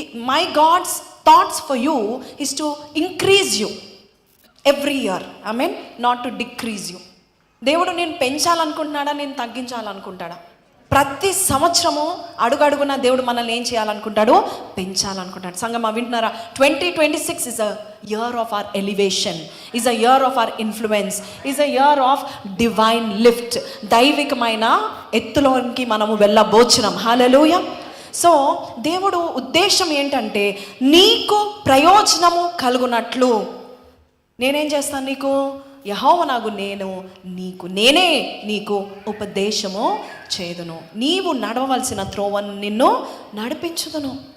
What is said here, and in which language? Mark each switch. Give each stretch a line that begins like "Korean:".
English: My God's thoughts for you is to increase you every year. I mean not to decrease you.
Telugu: దేవుడు నేను పెంచాలనుకుంటున్నాడా, నేను తగ్గించాలనుకుంటాడా? ప్రతి సంవత్సరము అడుగడుగున దేవుడు మనల్ని ఏం చేయాలనుకుంటాడు? పెంచాలనుకుంటాడు. సంగమా వింటున్నారా?
English: 2026 is a year of our elevation, is a year of our influence, is a year of divine lift.
Telugu: దైవికమైన ఎత్తులోనికి మనము వెళ్ళబోచున్నాం. హల్లెలూయా. సో దేవుడు ఉద్దేశం ఏంటంటే, నీకు ప్రయోజనము కలుగునట్లు నేనేం చేస్తాను? నీకు యెహోవానగు నేనే నీకు ఉపదేశము చేదును, నీవు నడవవలసిన త్రోవను నిన్ను నడిపించుదును.